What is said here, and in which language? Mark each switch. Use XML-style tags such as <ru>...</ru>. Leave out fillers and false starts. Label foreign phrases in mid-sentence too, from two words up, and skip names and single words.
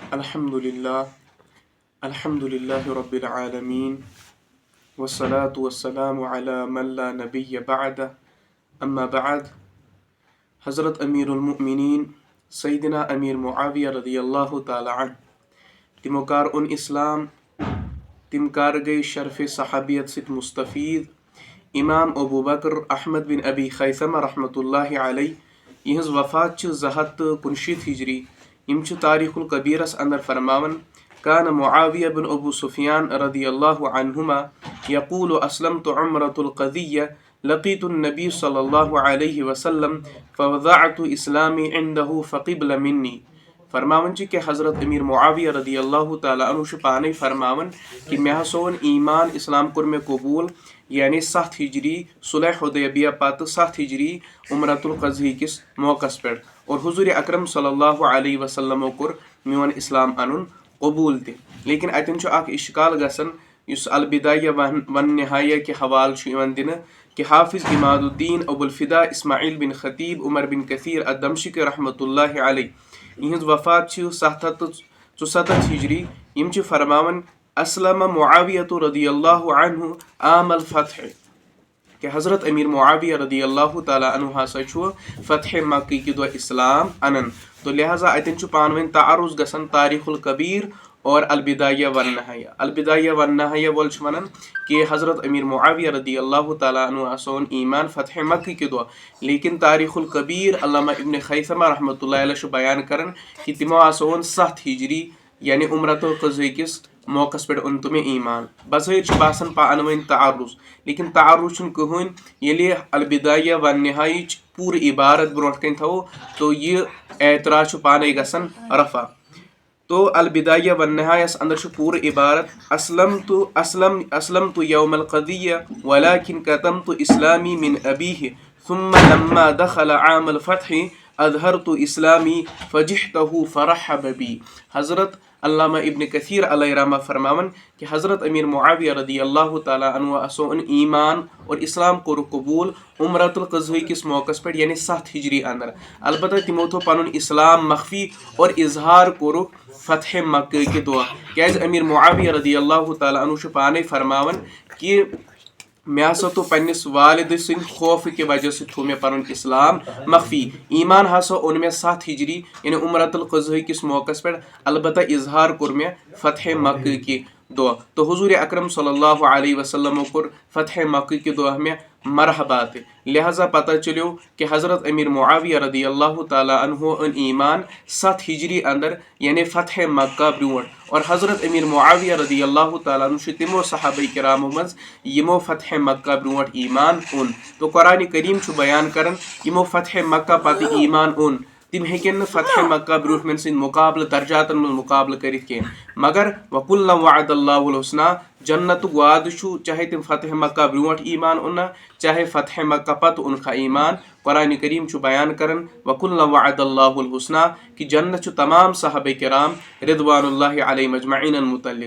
<ar>الحمد لله رب العالمين والصلاة والسلام على من لا نبي بعده أما بعد.</ar> <ks>حضرت امیر المؤمنین سیدنا امیر معاویہ</ks> <ar>رضی اللہ تعالی عنہ</ar> <ks>تمو کار اون اسلام، تم کار گئی شرف صحابیت ست مستفید. امام ابو بکر احمد بن ابی خیثمہ</ks> <ar>رحمۃ اللہ علیہ</ar> <ks>یہز وفات 219 ہجری. یم تاریخ الکبیرس اندر فرماون کان معاویہ بن ابو سفیان</ks> <ar>رضی اللہ عنہما یقول اسلمت عمرۃ القضیہ لقیت النبی صلی اللہ علیہ وسلم فوضعت اسلامی عنده فقبل منی.</ar> <ks>فرماون کہ حضرت امیر معاویہ</ks> <ar>رضی اللہ تعالیٰ عنہ</ar> <ks>پانے فرماون کہ مے ہسون ایمان اسلام کور میں قبول یعنی 7 ہجری صلح حدیبیہ پتہ 7 ہجری عمرۃ القضی کس موقع پہ، اور حضور اکرم</ks> <ar>صلی اللہ علیہ وسلم</ar> <ks>کور میون اسلام انن قبول تہ. لیکن اتن اخ اشکال گژھان یس البدایہ والنہایہ کے حوالہ دن کہ حافظ عماد الدین ابو الفدا اسماعیل بن خطیب عمر بن کثیر الدمشقی</ks> <ar>رحمۃ اللہ علیہ</ar> <ks>یہز وفات 774 ہجری. یم فرماون</ks> <ar>اسلم معاویہ رضی اللہ عنہ عام الفتح</ar> <ks>کہ حضرت امیر معاویہ</ks> <ar>رضی اللہ تعالیٰ عنہ</ar> <ks>ہسا فتح مکہ کی دہ اسلام انن. تو لہذا اتن پانوین تعارض گژھان تاریخ الکبیر اور البدایہ والنہایہ. البدایہ والنہایہ وول ونان کہ حضرت امیر معاویہ</ks> <ar>رضی اللہ تعالیٰ عنہ</ar> <ks>ہسون ایمان فتح مکہ کی دہ، لیکن تاریخ الکبیر علامہ ابن خیثمہ</ks> <ar>رحمۃ اللہ علیہ</ar> <ks>بیان کرن کہ تمو ہسون 7 ہجری یعنی عمرۃ القضی کس موقع پہ ان تمہیں ایمان. بظاہر باسان پانوین تعارض، لیکن تعارض کہین یلی البدایہ والنہایہ پور عبارت برونٹ کن تھو تو یہ اعتراض پانے گژھان رفع.</ks> <ar>تو البدایہ والنہایہ</ar> <ks>اندر پور عبارت</ks> <ar>اسلمت یوم القضیہ ولكن كتمت اسلامی من ابیہ ثم لما دخل عام الفتح اظہرت اسلامی فجحته فرحب بی.</ar> <ks>حضرت علامہ ابن کثیر علیہ رحمہ فرماون کہ حضرت امیر معاویہ</ks> <ar>رضی اللہ تعالیٰ عنہ</ar> <ks>اسون ایمان اور اسلام کور قبول عمرۃ القضی کس موقع پہ یعنی 7 ہجری اندر. البتہ تمو تھو پنن اسلام مخفی اور اظہار کور فتح مکہ کے دہ. کیاز امیر معاویہ</ks> <ar>رضی اللہ تعالیٰ عنہ</ar> <ks>پانے فرماون کہ مے ہسا تو پنس والد سند خوف کہ وجہ سے تھو مے پنن اسلام مخفی. ایمان ہسا اون مے 7 ہجری یعنی عمرۃ القضی کس موقع پہ، البتہ اظہار کور مے فتح مکہ کی دہ. تو حضور اکرم</ks> <ar>صلی اللہ علیہ وسلم</ar> <ks>کور فتح مکہ کی دہ میں مرحبات. لہذا پتہ چلیو کہ حضرت امیر معاویہ</ks> <ar>رضی اللہ تعالیٰ عنہ</ar> <ks>ان ایمان 7 ہجری اندر یعنی فتح مکہ برونٹ، اور حضرت امیر معاویہ</ks> <ar>رضی اللہ تعالیٰ عنہ</ar> <ks>تمو صحابہ کرامو مز یمو فتح مکہ برونٹ ایمان اون. تو قرآن کریم بیان کرن یمو فتح مکہ پتہ ایمان اون تم ہیکن فتح مکہ برونٹ من سند مقابلہ درجاتن من مقابلہ کرت کی، مگر</ks> <ar>وکلا وعد اللہ الحسنہ</ar> <ks>جنت وعد چاہے تم فتح مکہ برونٹ ایمان اونہ چاہے فتح مکہ پتہ انکھا ایمان. قرآن کریم بیان کرن</ks> <ar>وکلا وعد اللہ الحسنہ</ar> <ks>کہ جنت تمام صحابہ کرام</ks> <ar>رضوان اللہ علیہ مجمعین</ar> <ks>متعلق.</ks>